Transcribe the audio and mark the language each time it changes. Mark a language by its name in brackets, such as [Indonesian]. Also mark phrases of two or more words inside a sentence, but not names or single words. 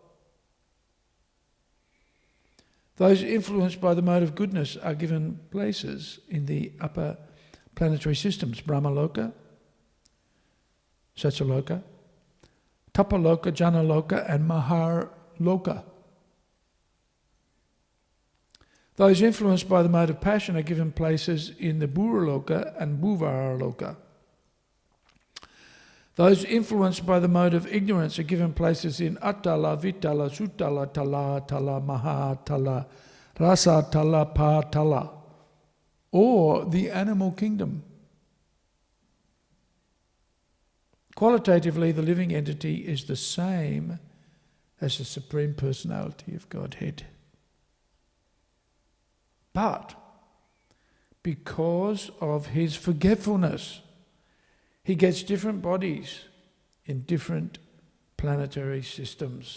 [English] Those influenced by the mode of goodness are given places in the upper planetary systems, Brahmaloka, Satyaloka, Tapaloka, Janaloka and Maharloka. Those influenced by the mode of passion are given places in the Buraloka and Bhuvaraloka. Those influenced by the mode of ignorance are given places in Attala, Vitala, Sutala, Tala, Tala, Mahatala, Rasa, Tala, Patala, or the animal kingdom. Qualitatively, the living entity is the same as the Supreme Personality of Godhead. But because of his forgetfulness, he gets different bodies in different planetary systems.